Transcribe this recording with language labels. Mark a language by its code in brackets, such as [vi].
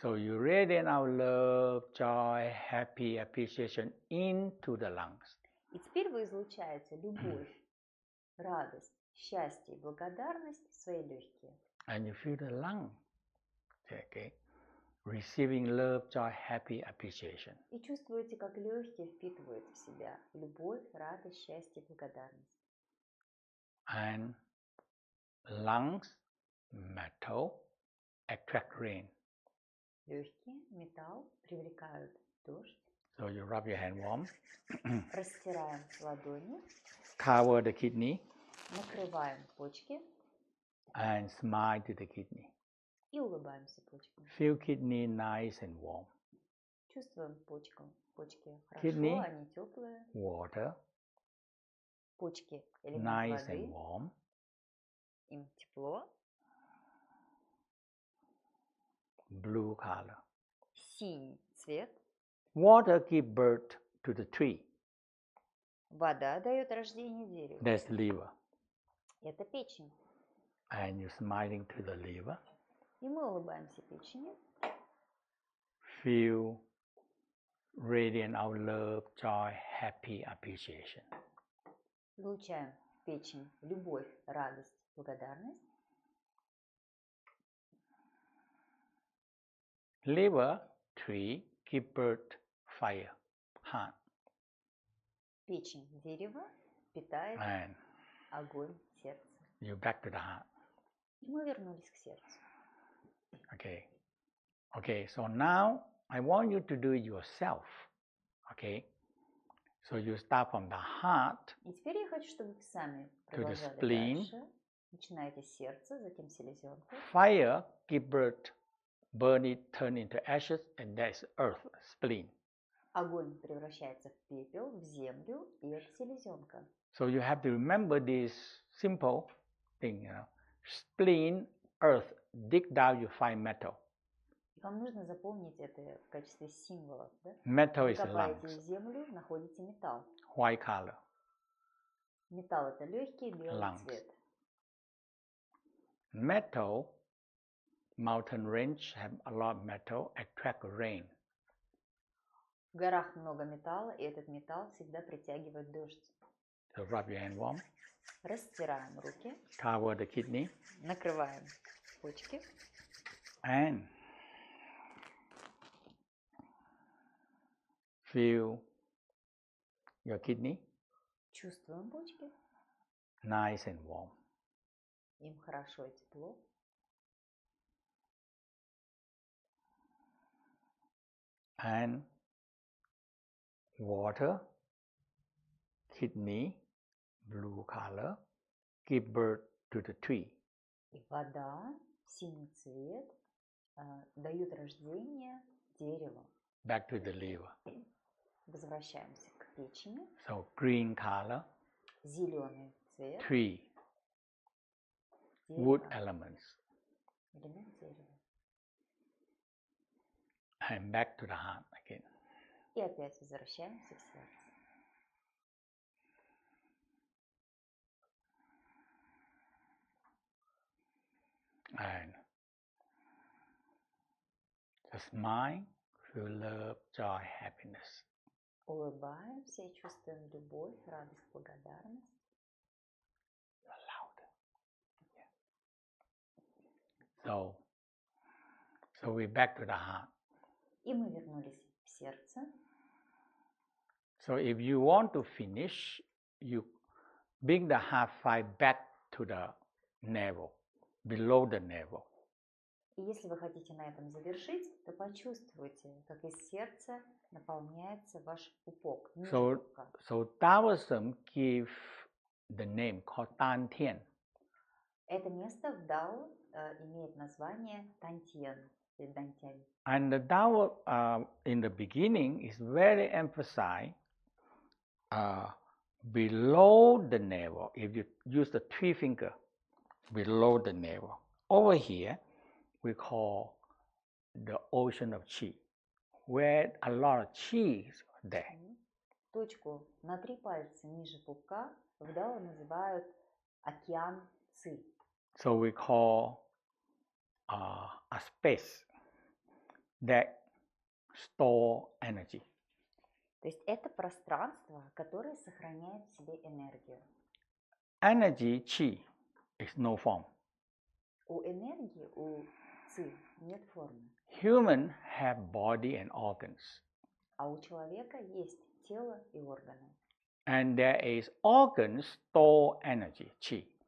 [en] So you radiate our love, joy, happy, appreciation into the lungs. [ru] И теперь вы излучаете любовь, радость, счастье и благодарность в свои легкие. [en] And you feel the lung, okay? Receiving love, joy, happy, appreciation. [ru] И чувствуете, как легкие впитывают в себя любовь, радость, счастье и благодарность. [en] And lungs, metal, attract rain. [ru] Легкие, металл привлекают дождь. [en] So you rub your hand warm, [ru] Растираем ладони, [en] cover the kidney, [ru] накрываем почки [en] and smile to the kidney. [ru] и улыбаемся почкам. [en] Feel kidney nice and warm. [ru] Чувствуем почкам. Почки [en] Kidney. [ru] хорошо, они теплые. [en] Water, [ru] Почки элемент [en] nice [ru] воды, [en] and warm. [ru] им тепло. [en] Blue color. [ru] Синий цвет. [en] Water give birth to the tree. [ru] Вода дает рождение дереву. [en] That's liver. [ru] Это печень. [en] And you're smiling to the liver. [ru] И мы улыбаемся печени. [en] Feel radiant our love, joy, happy appreciation. [ru] Излучаем в печень любовь, радость, благодарность. [en] Liver, 3, give birth, fire, heart. [ru] Печень дерева питает [en] And [ru] огонь сердца. [en] you back to the heart. [ru] И мы вернулись к сердцу. [en] Okay. Okay, so now I want you to do it yourself. Okay. So you start from the heart [ru] И теперь я хочу, чтобы вы сами [en] to the [ru] продолжали [en] spleen. [ru] дальше. Начинаете с сердца, затем селезенку. [en] Fire, give birth, burn it, turn into ashes, and that's earth, spleen. [ru] Огонь превращается в пепел, в землю, и это селезенка. [en] So you have to remember this simple thing, Spleen, earth, dig down, you find metal. [ru] Вам нужно запомнить это в качестве символов. Да? [en] Metal [ru] Вы [en] is [ru] копаете [en] lungs, [ru] землю, находите металл. [en] white color. [ru] Металл – это легкий белый [en] Lungs. [ru] цвет. [en] Metal, mountain range have a lot of metal, attract rain. [ru] В горах много металла, и этот металл всегда притягивает дождь. [en] So rub your hand warm, [ru] Растираем руки, [en] cover the kidney, [ru] накрываем почки. [en] and feel your kidney [ru] Чувствуем почки. [en] nice and warm. [ru] Им хорошо и тепло. [en] And water, kidney, blue color, give birth to the tree. [ru] И вода, синий цвет, дают рождение дереву. [en] Back to the liver. [ru] Возвращаемся к печени. [en] So green color, [ru] Зеленый цвет. [en] tree, wood elements. [ru] Элемент дерева. [en] And back to the heart again. [ru] И опять возвращаемся к сердцу. [en] And the smile, feel love, joy, happiness. [ru] Улыбаемся и чувствуем любовь, радость, благодарность. [en] You're loud. Yeah. So we're back to the heart. [ru] И мы вернулись в сердце. [en] So if you want to finish, you bring the heart five back to the navel, below the navel. [ru] И если вы хотите на этом завершить, то почувствуйте, как из сердца наполняется ваш пупок, ниже пупка. [en] So Taoism give the name called Tan Tian. [ru] Это место в Дао имеет название Тантьен или Дантянь. [en] And the Tao in the beginning is very emphasized below the navel. If you use the three finger below the navel. Over here, we call the ocean of Qi, where a lot of Qi is there. [ru] Точку на 3 пальца ниже пупка в Дао называют океан Ци. [en] So we call a space that store energy. [ru] То есть это пространство, которое сохраняет в себе энергию. [en] Energy, Qi, is no form. [ru] У энергии, у Ци нет формы. [en] Human have body and organs. [ru] А у человека есть тело и органы. [en] And there is organs store energy, Qi.